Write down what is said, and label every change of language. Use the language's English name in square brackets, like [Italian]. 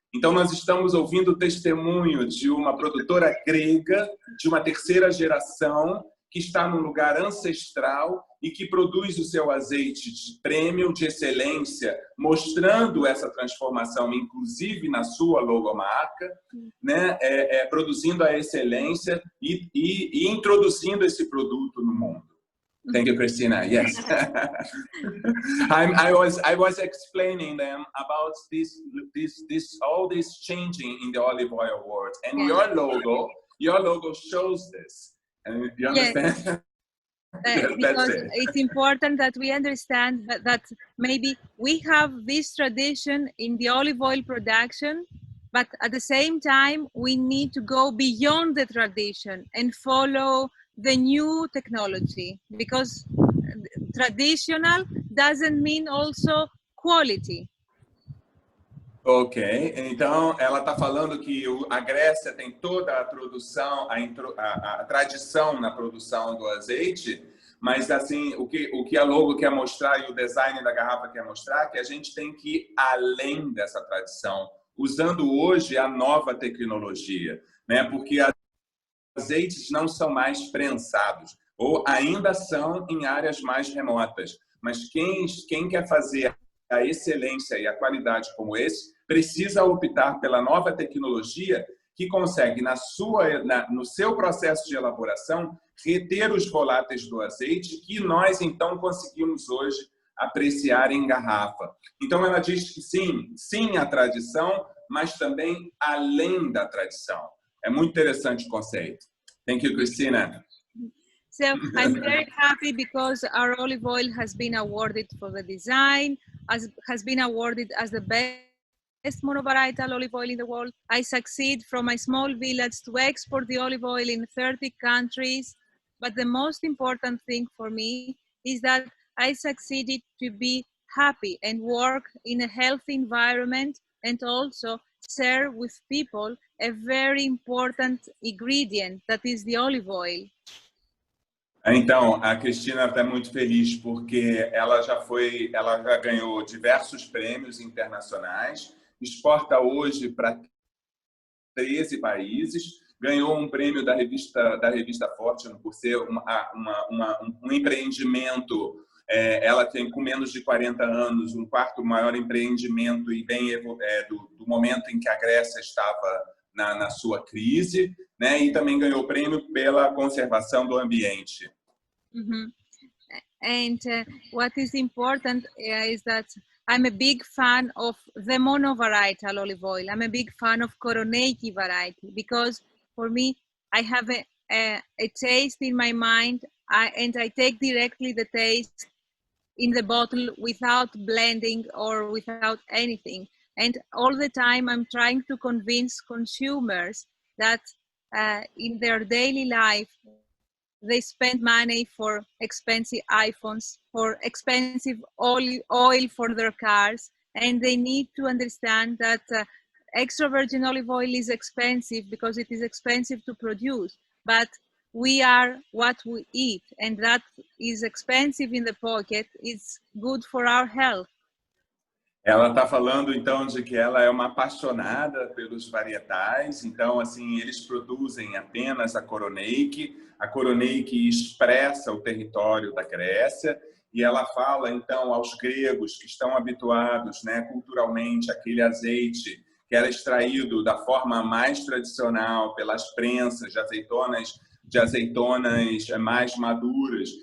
[Portuguese] Então, nós estamos ouvindo o testemunho de uma produtora grega, de uma terceira geração, que está num lugar ancestral e que produz o seu azeite de prêmio, de excelência, mostrando essa transformação, inclusive na sua logomarca, né? Produzindo a excelência e introduzindo esse produto no mundo. [English] Thank you, Cristina. Yes. I was explaining them about all this changing in the olive oil world, and your logo shows this. You understand? Yes. Because it's important that we understand that maybe we have this tradition in the olive oil production, but at the same time, we need to go beyond the tradition and follow the new technology, because traditional doesn't mean also quality. [Portuguese] Ok, então ela está falando que a Grécia tem toda a produção, a tradição na produção do azeite, mas assim o que a logo quer mostrar e o design da garrafa quer mostrar, que a gente tem que ir além dessa tradição, usando hoje a nova tecnologia, né? Porque azeites não são mais prensados, ou ainda são em áreas mais remotas, mas quem quer fazer a excelência e a qualidade como esse, precisa optar pela nova tecnologia que consegue, no seu processo de elaboração, reter os voláteis do azeite, que nós, então, conseguimos hoje apreciar em garrafa. Então, ela diz que sim à tradição, mas também além da tradição. É muito interessante o conceito. [English] Thank you, Cristina. So I'm very happy because our olive oil has been awarded for the design, has been awarded as the best monovarietal olive oil in the world. I succeed from my small village to export the olive oil in 30 countries. But the most important thing for me is that I succeeded to be happy and work in a healthy environment, and also share with people a very important ingredient, that is the olive oil. [Portuguese] Então, a Cristina está muito feliz porque ela já ganhou diversos prêmios internacionais, exporta hoje para 13 países, ganhou um prêmio da revista Fortune por ser um empreendimento. Ela tem, com menos de 40 anos, um quarto maior empreendimento e do momento em que a Grécia estava na sua crise, né? E também ganhou prêmio pela conservação do ambiente. Mm-hmm. [English] And what is important is that I'm a big fan of the monovarietal olive oil. I'm a big fan of Koroneiki variety because for me, I have a taste in my mind, and I take directly the taste in the bottle without blending or without anything. And all the time I'm trying to convince consumers that in their daily life, they spend money for expensive iPhones, for expensive oil for their cars, and they need to understand that extra virgin olive oil is expensive because it is expensive to produce, but we are what we eat, and that is expensive in the pocket. It's good for our health. [Portuguese] Ela está falando, então, de que ela é uma apaixonada pelos varietais. Então, assim, eles produzem apenas a Koroneik. A Koroneik expressa o território da Grécia. E ela fala, então, aos gregos que estão habituados, né, culturalmente, àquele azeite que era extraído da forma mais tradicional, pelas prensas de azeitonas mais maduras.